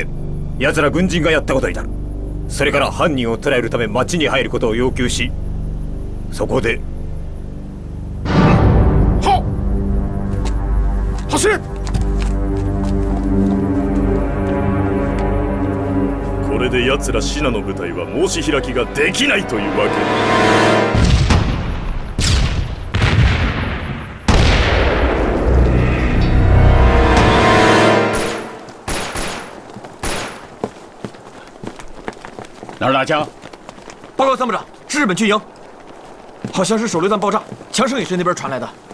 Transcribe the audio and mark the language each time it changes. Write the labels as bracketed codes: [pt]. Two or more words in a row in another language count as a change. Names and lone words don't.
[ja] 奴ら軍人がやったことになる。それから犯人を捕らえるため町に入ることを要求し、そこではっ走れ。これで奴らシナの部隊は申し開きができないというわけだ。 [zh] 哪儿打枪？报告参谋长，是日本军营，好像是手榴弹爆炸，枪声也是那边传来的。